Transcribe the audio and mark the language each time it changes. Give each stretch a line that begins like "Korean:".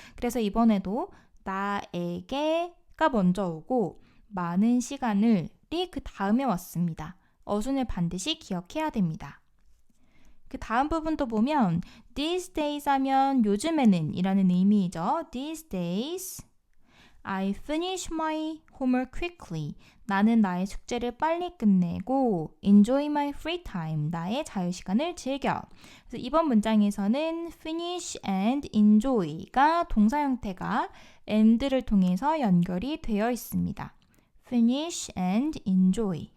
Korean: 그래서 이번에도 나에게가 먼저 오고 많은 시간을이 그 다음에 왔습니다. 어순을 반드시 기억해야 됩니다. 그 다음 부분도 보면
English: these days
Korean: 하면 요즘에는 이라는 의미이죠.
English: These days I finish my homework quickly.
Korean: 나는 나의 숙제를 빨리 끝내고
English: enjoy my free time.
Korean: 나의 자유시간을 즐겨. 그래서 이번 문장에서는
English: finish and enjoy
Korean: 가 동사 형태가 and를 통해서 연결이 되어 있습니다.
English: finish and enjoy.